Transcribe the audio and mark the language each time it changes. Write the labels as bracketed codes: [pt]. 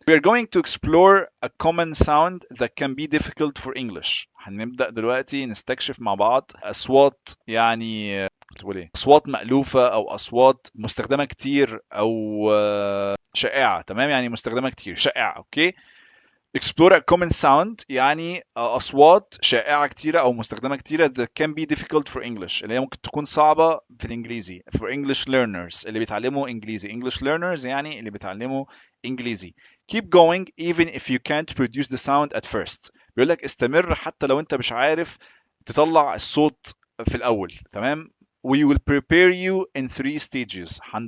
[en] We are going to explore a common sound that can be difficult for English. [ar] هنبدأ دلوقتي نستكشف مع بعض أصوات، يعني تقول ايه، أصوات مألوفة أو أصوات مستخدمة كتير أو شائعة. تمام، يعني مستخدمة كتير شائعة. أوكي. [en] explore a common sound [ar] يعني أصوات شائعة كتيرة أو مستخدمة كتيرة [en] that can be difficult for English، [ar] اللي هي ممكن تكون صعبة في الإنجليزي. [en] for English learners، [ar] اللي بيتعلموا إنجليزي. [en] English learners [ar] يعني اللي بيتعلموا إنجليزي. [en] keep going even if you can't produce the sound at first. [ar] بيقول لك استمر حتى لو أنت مش عارف تطلع الصوت في الأول. تمام. [en] we will prepare you in 3 stages.